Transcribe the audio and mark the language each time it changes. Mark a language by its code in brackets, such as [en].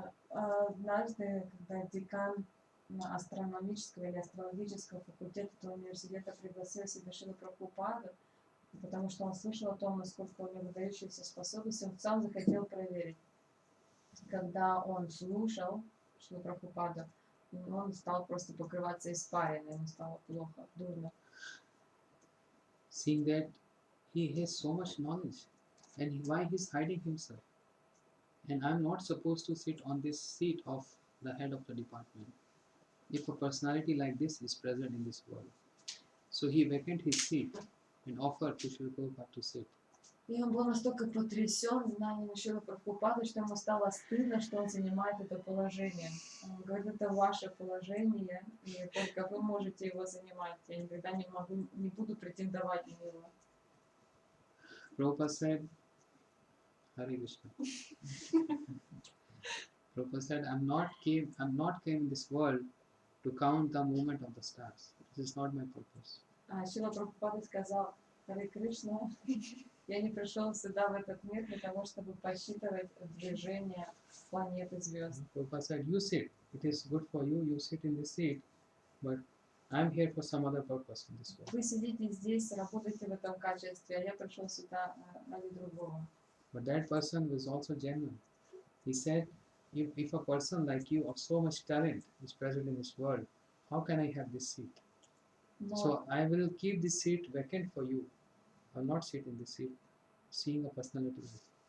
[ru] однажды, когда декан астрономического или астрологического факультета этого университета пригласил себе Шрилу Прабхупаду, потому что он слышал о том, насколько у него выдающиеся способности, он сам захотел проверить. Когда он слушал Шрилу Прабхупаду, он стал просто покрываться испариной, ему стало плохо, дурно. [en] Seeing that he has so much knowledge, and why he's hiding himself. And I'm not supposed to sit on this seat of the head of the department if a personality like this is present in this world. So he vacated his seat and offered to Srila Prabhupada to sit. [ru] И он был настолько потрясен знанием Шрилы Прабхупады, что ему стало стыдно, что он занимает это положение. Он говорит, это ваше положение, и только вы можете его занимать. Я никогда не буду претендовать на него. [en] Prabhupada said, Hare Krishna. Prabhupada said, I'm not came in this world to count the movement of the stars. This is not my purpose. [ru] Шрила Прабхупада сказал, Харе Кришна, я не пришел сюда, в этот мир, для того, чтобы посчитывать движение планет и звезд. [en] Prabhupada said, you sit. It is good for you. You sit in this seat. But I'm here for some other purpose in this world. [ru] Вы сидите здесь, работаете в этом качестве, а я пришел сюда ради другого. [en] But that person was also genuine. He said, if a person like you of so much talent is present in this world, how can I have this seat? So I will keep this seat vacant for you. I will not sit in this seat, seeing a personality like you.